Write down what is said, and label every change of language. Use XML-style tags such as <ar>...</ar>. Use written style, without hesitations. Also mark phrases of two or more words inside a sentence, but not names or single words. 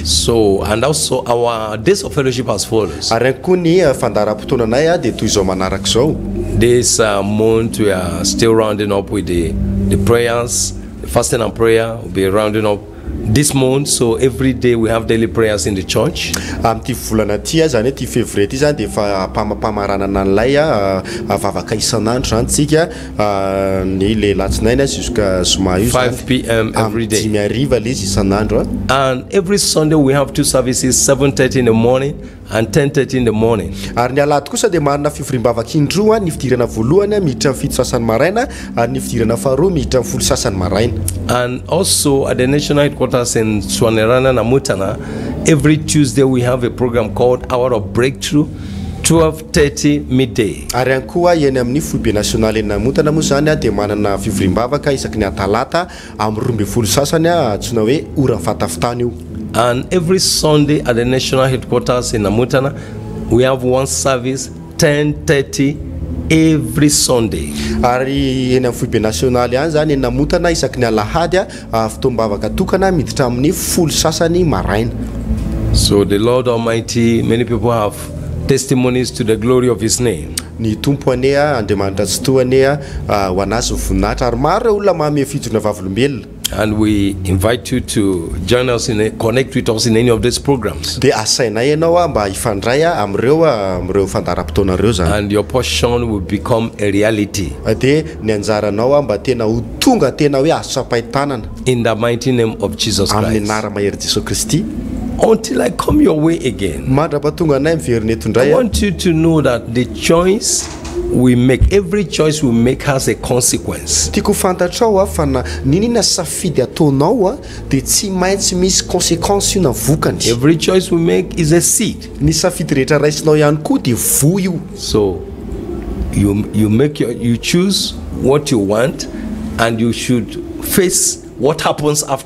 <en>So, and also our days of fellowship as follows.</en> <mg>Ary ihany koa ny fandaharam-potoananay a de toy izao manaraka izao.</mg> <en>This month we are still rounding up with the prayers, the fasting and prayer. We'll be rounding up this month. So every day we have daily prayers in the church.</en> <mg>Amin'ity volana ty a zany hoe ty février ty zany de efa mpamaranana an'ilay a vavaka isan'andro zany tsika ny le latsinainy a jusqu'à zoma io</mg> <en>5 p.m. every day.</en> <mg>dimy ariva le izy isan'andro a.</mg> <en>And every Sunday we have two services, 7:30 in the morning and 10:30 in the morning.</en> <mg>Ary ny alady kosa de marina fivoriam-bavaka indroa ny fidirana voalohany a miditra amin'ny fito sasany maraina ary ny fidirana faharoa miditra amin'ny folo sasany maraina.</mg> <en>And also at the national headquarters in Swanerana, Namutana, every Tuesday we have a program called Hour of Breakthrough, 12:30 midday.</en> <mg>Ary ihany koa eny amin'ny foibe nasionaly eny Namotana moa zany a de manana fivoriam-bavaka isaky ny atalata amin'ny 12 sasany a antsoina hoe ora fatafitany io.</mg> <en>And every Sunday at the national headquarters in Namutana, we have one service, 10:30 every Sunday.</en> <mg>Ary eny amin'ny foibe nasionaly any zany eny Namotana isaky ny alahady a fotoam-bavaka tokana miditra amin'ny folo sasany maraina.</mg> <en>So the Lord Almighty, many people have testimonies to the glory of his name.</en> <mg>Ny tompo anea andriamanitra tsy toanea ho anazy voninahitra ary maro ireo olona manome fijona vavolombelona.</mg> <en>And we invite you to join us connect with us in any of these programs.</en> <mg>Dia asainay ianao mba hifandray amin'ireo fandaharam-potoanareo zany.</mg> <en>And your portion will become a reality.</en> <mg>Dia ny anjaranao mba tena ho tonga tena hoe azo sapahitanana.</mg> <en>In the mighty name of Jesus Christ.</en> <mg>Amin'ny anara-mahery Jesosy Kristy.</mg> <en>Until I come your way again,</en> <mg>mandrapatonga anay miverina eto indray.</mg> <en>I want you to know that the choice we make, every choice we make has a consequence.</en> <mg>Tiako fantatrao fa na ninina safidy ataonao dia tsy maintsy misy conséquence io na vokany.</mg> <en>Every choice we make is a seed.</en> <mg>Ny safidy rehetra raisinao ihany koa dia vo io.</mg> <en>So you choose what you want and you should face what happens after.</en>